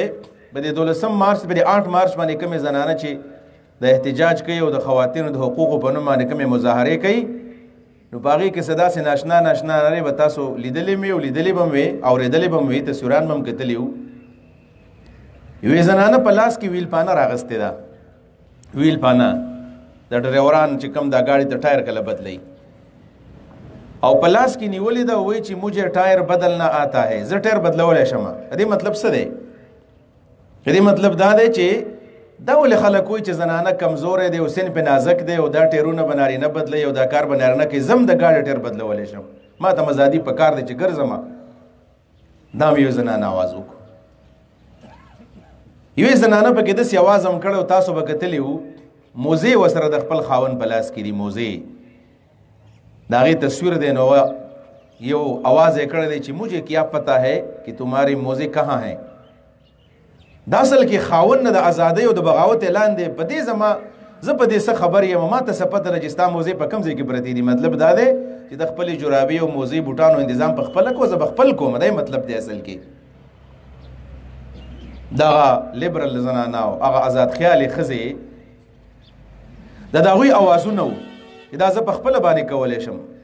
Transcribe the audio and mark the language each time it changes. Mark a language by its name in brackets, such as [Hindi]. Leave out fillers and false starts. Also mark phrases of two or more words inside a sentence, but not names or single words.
[Pashto] په دې 12 مارچ په دې 8 مارچ باندې کومې زنانه چې د احتجاج کوي او د خواتینو د حقوقو په نوم باندې کومې مظاهرې کوي نو په هغې کې څه داسې ناشنا ناشنا نارې به تاسو لیدلې مې او لیدلې به مې وې اورېدلې به مې وې تصویران به م کتلي وو. یوې زنانه په لاس کې ویلپانه راغستې ده. ویلپانه د ډریوران چې کوم دا ګاډي ته ټایر کله بدلی او په لاس کې نیولې ده وایي چې [Urdu] مجھے ټایر بدلنا آتا ہے، [Pashto] زه ټایر بدلولی شم. دې مطلب څه دی؟ دې مطلب دا دی چې دا ولې خلک وایي چې زنانه کمزوری دی او سن پې نازک دی او دا ټیرونه به نارینه بدلوي او دا کار به نارینه کوي. زه هم د ګاډي ټایر بدلولی شم، ما ته ازادي په کار دی چې ګرځم. دا مې یو زنانه آواز وکړو. یوې زنانه پکې داسې اواز هم کړی او تاسو به کتلی وو موزې ورسره د خپل خاوند په لاس کې دي. موزې د هغې تصویر دی نو یو आवाज یې کړی دی چې [Urdu] مجھے کیا پتہ ہے کہ تمہاری موزے کہاں ہیں. [Pashto] دا اصل کې خاوند نه د ازادۍ او د بغاوت اعلان دی. په دې زما زه په دې څه خبر یم ما ته څه پته ده چې ستا موزې په کوم ځای کې پرتې دي. مطلب دا دی چې د خپلې جرابې او موزې بوټانو انتظام په خپله کو زه به خپل کوم. دا مطلب دی اصل کې. دغه لیبرل زنانه او هغه آزاد خیالې ښځې د هغوی اوازونه وو چې دا زه په خپله باندې کولی شم.